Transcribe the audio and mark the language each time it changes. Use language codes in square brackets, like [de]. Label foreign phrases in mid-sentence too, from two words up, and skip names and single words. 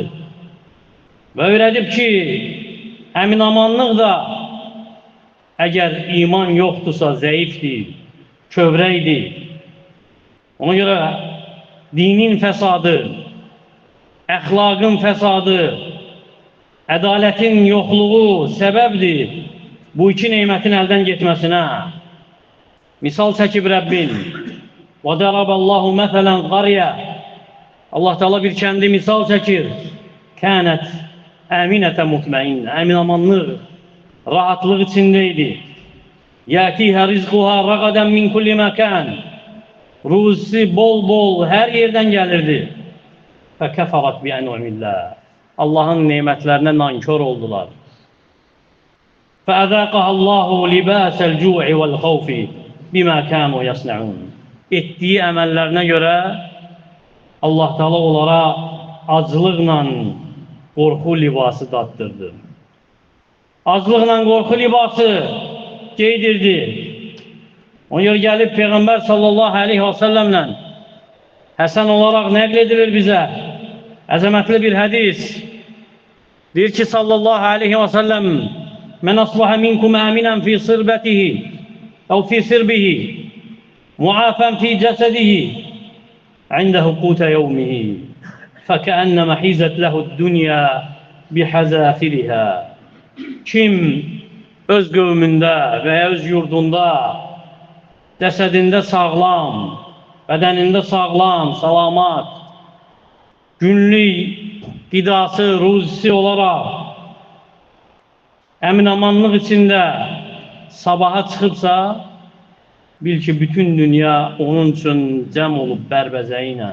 [az] Və öyrədib ki, əminamanlıq da əgər iman yoxdursa zəifdir, kövrəkdir. Ona görə dinin fəsadı, əxlaqın fəsadı, ədalətin yoxluğu səbəbdir bu iki neymətin əldən getməsinə. Misal çəkib Rəbbin. [ar] وَدَرَبَ اللّٰهُ مَثَلًا قَرْيَةً. [az] Allah Teala bir kəndi misal çəkir. [ar] كَانَتْ آمنة مطمئنة. [az] Əminamanlıq, rahatlıq içindeydi. [ar] يَأْتِيهَا رِزْقُهَا رَغَدًا مِنْ كُلِّ مَكَانٍ. [tr] Ruzisi bol bol her yerden gelirdi. [ar] فَكَفَرَتْ بِأَنْعُمِ اللّٰهِ [tr] Allah'ın nimetlerine nankör oldular. [ar] فَأَذَاقَهَا اللّٰهُ لِبَاسَ الْجُوعِ وَالْخَوْفِ بِمَا كَانُوا يَصْنَعُونَ [tr] Ettiği emellerine göre Allah Teala onlara acılıkla korku libası tattırdı. Acılıkla korku libası giydirdi. Ona göre gelip Peygamber [ar] صلى الله عليه وسلم [tr] Hasan olarak nakledilir bize. Azametli bir hadis. Diyor ki [ar] صلى الله عليه وسلم: "من أصبح منكم آمنا في سربته أو في سربه معافى في جسده عنده قوت يومه فكأنما حيزت له دنيا بحذافيرها." [az] Kim öz qövmündə veya öz yurdunda, cəsədində sağlam, bədənində sağlam, salamat, günlük qidası, ruzisi olaraq əmin-amanlıq içində sabaha çıxıbsa, bil ki, bütün dünya onun üçün cəm olub bərbəzəyi ilə.